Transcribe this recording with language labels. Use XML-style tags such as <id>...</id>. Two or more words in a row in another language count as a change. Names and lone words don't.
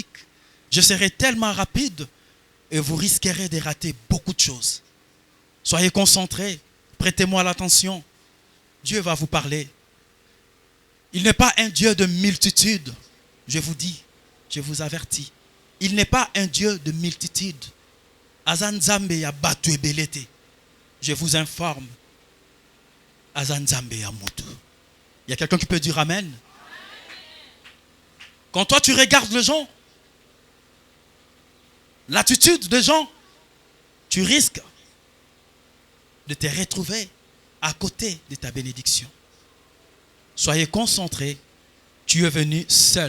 <fr>Je serai tellement rapide et vous risquerez de rater beaucoup de choses. Soyez concentrés, prêtez-moi l'attention. Dieu va vous parler. Il n'est pas un Dieu de multitude. Je vous dis, je vous avertis. Il n'est pas un Dieu de multitude.</fr> <ln>Azanzambe ya batu ebelete.</ln> <fr>Je vous informe.</fr> <ln>Azanzambe ya mutu.</ln> <fr>Il y a quelqu'un qui peut dire Amen. Quand toi tu regardes les gens, l'attitude des gens, tu risques de te retrouver à côté de ta bénédiction. Soyez concentrés. Tu es venu seul.</fr>